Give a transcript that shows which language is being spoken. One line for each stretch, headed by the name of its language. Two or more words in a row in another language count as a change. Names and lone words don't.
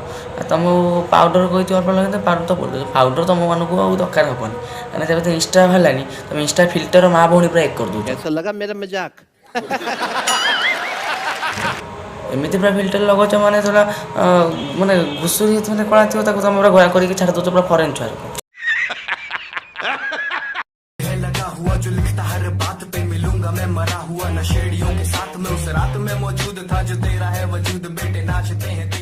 Odia: ଆଉ ତମକୁ ପାଉଡ଼ର କହିଥିବ ଅଳ୍ପ ଲଗାଇଥିବ, ପାଉଡ଼ର ତ ପଡ଼ୁଛି। ପାଉଡ଼ର ତମମାନଙ୍କୁ ଆଉ ଦରକାର ହେବନି, କାହିଁକିନା ତେବେ ତ ଇନଷ୍ଟା ବାହାରିଲାନି, ତମେ ଇନଷ୍ଟା ଫିଲ୍ଟର ମା ଭଉଣୀ ପୁରା ଏକ କରିଦେଉଛ। ଏମିତି ପୁରା ଫିଲ୍ଟର ଲଗାଉଛ ମାନେ ସେଟା ମାନେ ଘୁଷୁରି ମାନେ କଳା ଥିବ, ତାକୁ ତମେ ପୁରା ଗୋଳା କରିକି ଛାଡ଼ି ଦେଉଛ ପୁରା ଫରେନ୍ ଛୁଆକୁ।
Hindi: लगा हुआ जो लिखता हर बात पे मिलूंगा मैं मरा हुआ नशेड़ियों के साथ में उस रात में मौजूद था जो तेरा है वजूद बेटे नाचते हैं।